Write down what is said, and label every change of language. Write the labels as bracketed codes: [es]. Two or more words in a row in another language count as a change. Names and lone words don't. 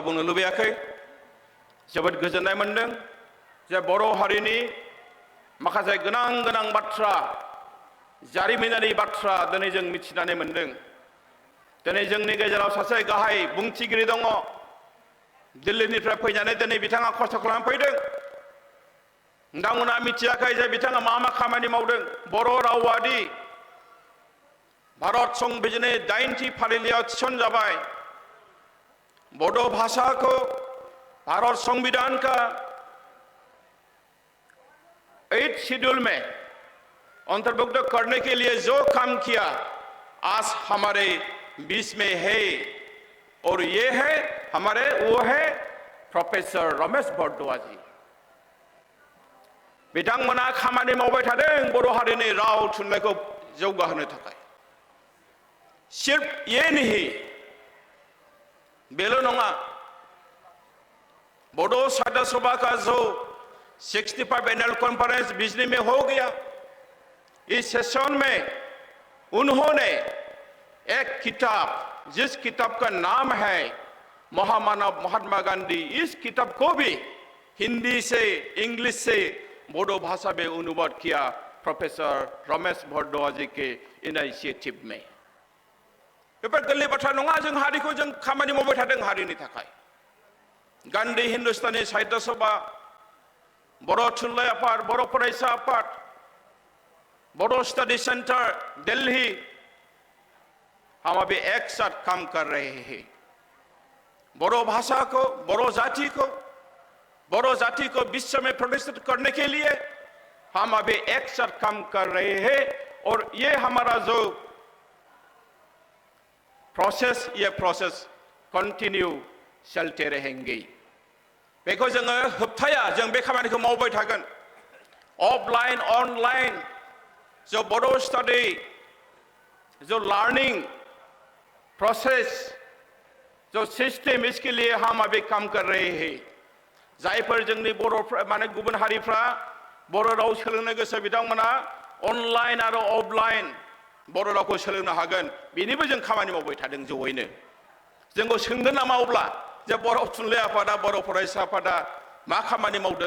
[brx] बुंनो लुबैयाखै जोबोद गोजोननाय मोनदों जे बर' हारिनि माखासे गोनां बाथ्रा जारिमिनारि बाथ्रा दिनै जों मिथिनानै मोनदों दिनै जोंनि गेजेराव सासे गाहाय बुंथिगिरि दङ दिल्लीनिफ्राय फैनानै दिनै बिथाङा खस्थ' खालामनानै फैदों नोंथांमोना मिथियाखै जे बिथाङा मा खामानि मावदों बर' रावादि भारत संबिजिरनि 8थि फारिलाइयाव थिसनजाबाय [hi] बड' भाषा को भारत संविधान का 8th शेड्यूल में अंतर्भुक्त करने के लिए जो काम किया आज हमारे बीच में है और ये है वो है प्रोफेसर रमेश बरदुआ जी [brx] बिथांमोना खामानि मावबाय थादों बर' हारिनि राव थुनलाइखौ जौगाहोनो थाखाय [hi] सिर्फ ये नहीं [brx] बेल' नङा बड' [hi] साहित्य सभा का जो 65 [en] annual conference [hi] बिजली में हो गया। इस सेशन में उन्होंने एक किताब, जिस किताब का नाम है महामानव महात्मा गांधी, इस किताब को भी हिंदी से इंग्लिश से बोडो भाषा में अनुवाद किया प्रोफेसर रमेश भारद्वाज के इनिशिएटिव में। [brx] बेफोर गोरलै बाथ्रा नङा, जों हारिखौ जों खामानि मावबाय थादों हारिनि थाखाय। गान्धी हिंदुस्तानी साहित्य सभा, बर' थुनलाइ आफाद, बर' फरायसा आफाद, [hi] बर' स्टडी सेंटर दिल्ली, हम अभी एक साथ काम कर रहे हैं। बोडो भाषा को, बोडो जाति को विश्व में प्रतिष्ठित करने के लिए हम अभी एक साथ काम कर रहे हैं। और ये हमारा जो ये [en] process continue [hi] चलते रहेंगे। [brx] बेखौ जोङो होबथाया, जों बे खामानिखौ मावबाय थागोन। [en] offline online [hi] जो बोडो स्टडी, जो [en] learning process, [hi] जो सिस्टम, इसके लिए हम अभी काम कर रहे हैं। [brx] जायफोर जोंनि बर' माने गुबुन हारिफ्रा बर' राव सोलोंनो गोसो बिथांमोना अनलाइन आरो अफलाइन बर' रावखौ सोलोंनो हागोन। बेनिबो जों खामानि मावबाय थादों जयैनो। जोंखौ सोंगोन नामा अब्ला जे बर' थुनलाइ आफादा, बर' फरायसा आफादा मा खामानि मावदों?